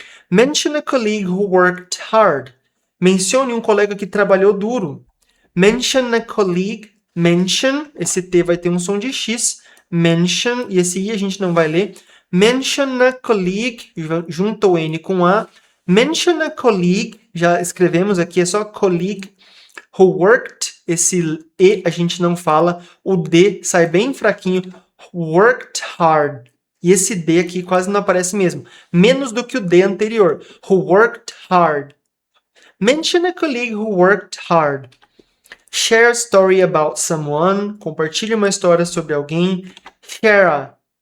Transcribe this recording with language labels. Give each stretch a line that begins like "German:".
English: Mention a colleague who worked hard.
Portuguese: Mencione um colega que trabalhou duro.
English: Mention a colleague.
Portuguese: Mention, esse T vai ter um som de X. Mention, e esse I a gente não vai ler.
English: Mention a colleague,
Portuguese: junta o N com A.
English: Mention a colleague,
Portuguese: já escrevemos aqui, é só colleague who worked. Esse E a gente não fala. O D sai bem fraquinho.
English: Worked hard.
Portuguese: E esse D aqui quase não aparece mesmo. Menos do que o D anterior.
English: Who worked hard. Mention a colleague who worked hard. Share a story about someone.
Portuguese: Compartilhe uma história sobre alguém. Share.